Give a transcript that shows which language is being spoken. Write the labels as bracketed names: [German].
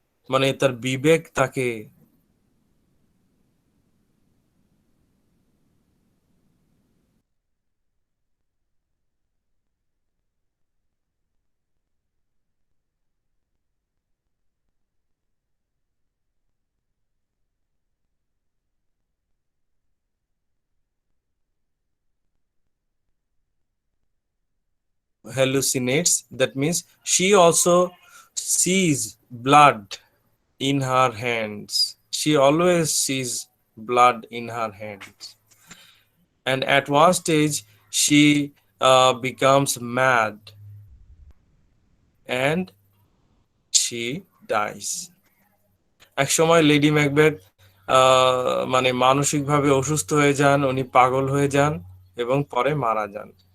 [Bangla] মানে তার বিবেক তাকে hallucinates. [English] That means she also sees blood in her hands. She always sees blood in her hands. And at one stage, she becomes mad and she dies. [Bangla] এক সময় lady Macbeth মানে মানসিকভাবে অসুস্থ হয়ে যান, উনি পাগল হয়ে যান এবং পরে মারা যান।